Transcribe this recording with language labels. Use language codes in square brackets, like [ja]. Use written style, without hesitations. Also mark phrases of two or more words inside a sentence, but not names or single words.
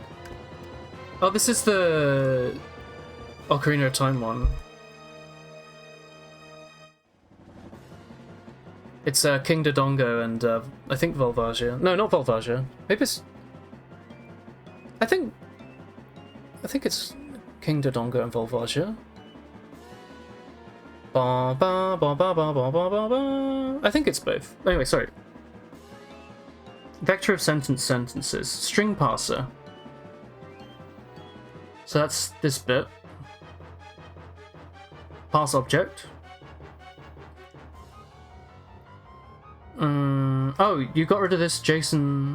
[en] Oh, this is the Ocarina of Time one. It's King Dodongo and I think Volvagia. No, not Volvagia. Maybe it's... I think it's King Dodongo and Volvagia. Ba ba ba ba ba ba ba ba ba. I think it's both. Anyway, sorry. Vector of sentences. String parser. So that's this bit. Parse object. Oh, you got rid of this JSON.